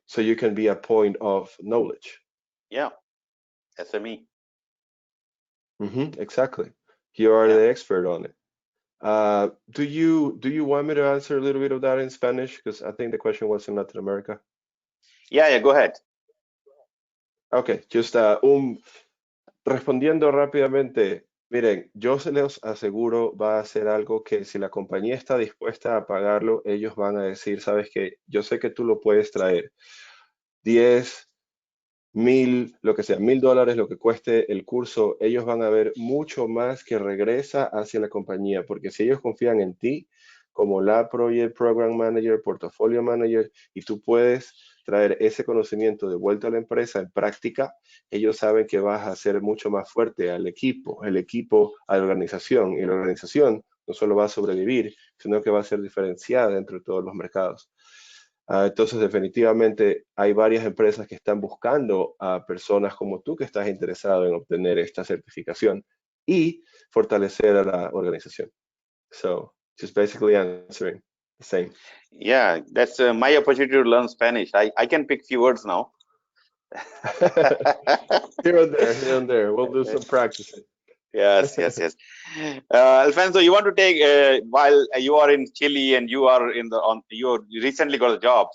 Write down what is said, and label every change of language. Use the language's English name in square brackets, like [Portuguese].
[English] So you can be a point of knowledge. Yeah, SME. Exactly. You are Yeah. the expert on it. Do you want me to answer a little bit of that in Spanish? Because I think the question was in Latin America. Yeah, go ahead. Okay, just [Spanish] respondiendo rápidamente, miren, yo se los aseguro, va a ser algo que si la compañía está dispuesta a pagarlo, ellos van a decir, sabes que yo sé que tú lo puedes traer. 10, 1000, lo que sea, $1000, lo que cueste el curso, ellos van a ver mucho más que regresa hacia la compañía, porque si ellos confían en ti, como la Project Program Manager, Portfolio Manager, y tú puedes traer ese conocimiento de vuelta a la empresa en práctica, ellos saben que vas a hacer mucho más fuerte al equipo, el equipo a la organización, y la organización no solo va a sobrevivir, sino que va a ser diferenciada dentro de todos los mercados. Entonces, definitivamente hay varias empresas que están buscando a personas como tú que estás interesado en obtener esta certificación y fortalecer a la organización. [English] So, just basically answering the same. Yeah, that's my opportunity to learn Spanish. I can pick few words now. Here and there. We'll do some practicing. Yes. Alfonso, you want to take while you are in Chile and you are you recently got a job.